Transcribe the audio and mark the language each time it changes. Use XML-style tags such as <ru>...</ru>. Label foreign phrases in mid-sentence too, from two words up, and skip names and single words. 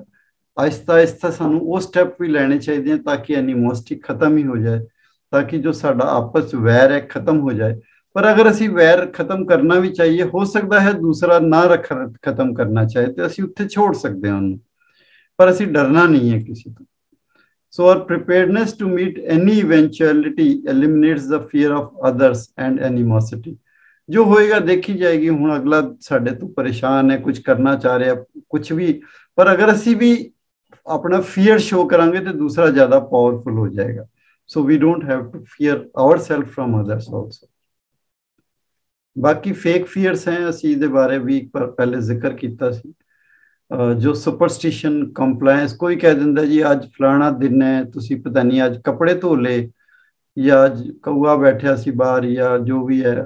<pa>ਆਹਿਸਤਾ ਆਹਿਸਤਾ ਸਾਨੂੰ ਉਹ ਸਟੈਪ ਵੀ ਲੈਣੇ ਚਾਹੀਦੇ ਹਨ ਤਾਂ ਕਿ ਐਨੀਮੋਸਿਟੀ ਖਤਮ ਹੀ ਹੋ ਜਾਏ, ਤਾਂ ਕਿ ਜੋ ਸਾਡਾ ਆਪਸ ਵੈਰ ਹੈ ਖਤਮ ਹੋ ਜਾਏ। ਪਰ ਅਗਰ ਅਸੀਂ ਵੈਰ ਖਤਮ ਕਰਨਾ ਵੀ ਚਾਹੀਏ, ਹੋ ਸਕਦਾ ਹੈ ਦੂਸਰਾ ਨਾ ਖਤਮ ਕਰਨਾ ਚਾਹੇ ਤੇ ਅਸੀਂ ਉੱਥੇ ਛੋੜ ਸਕਦੇ ਹਾਂ ਉਹਨੂੰ, ਪਰ ਅਸੀਂ ਡਰਨਾ ਨਹੀਂ ਹੈ ਕਿਸੇ ਤੋਂ।</pa> <en>So our preparedness to meet any eventuality eliminates the fear of others and animosity।</en> <pa>ਜੋ ਹੋਏਗਾ ਦੇਖੀ ਜਾਏਗੀ। ਹੁਣ ਅਗਲਾ ਸਾਡੇ ਤੋਂ ਪਰੇਸ਼ਾਨ ਹੈ, ਕੁਝ ਕਰਨਾ ਚਾਹ ਰਿਹਾ, ਕੁਝ ਵੀ, ਪਰ ਅਗਰ ਅਸੀਂ ਵੀ ਆਪਣਾ</pa> <en>fear show</en> <pa>ਕਰਾਂਗੇ ਤੇ ਦੂਸਰਾ ਜ਼ਿਆਦਾ ਪਾਵਰਫੁਲ ਹੋ ਜਾਏਗਾ।</pa> <en>So we don't have to fear ourselves from others also।</en> <pa>ਬਾਕੀ</pa> <en>fake fears</en> <pa>ਹੈ, ਅਸੀਂ ਇਹਦੇ ਬਾਰੇ ਵੀ ਇੱਕ ਵਾਰ ਪਹਿਲੇ ਜ਼ਿਕਰ ਕੀਤਾ ਸੀ। ਜੋ</pa> <en>superstition, compliance,</en> <pa>ਕੋਈ ਕਹਿ ਦਿੰਦਾ ਜੀ ਅੱਜ ਫਲਾਣਾ ਦਿਨ ਹੈ, ਤੁਸੀਂ ਪਤਾ ਨਹੀਂ ਅੱਜ ਕੱਪੜੇ ਧੋ ਲਏ, ਜਾਂ ਅੱਜ ਕਊਆ ਬੈਠਿਆ ਸੀ ਬਾਹਰ, ਜਾਂ ਜੋ ਵੀ ਹੈ।</pa>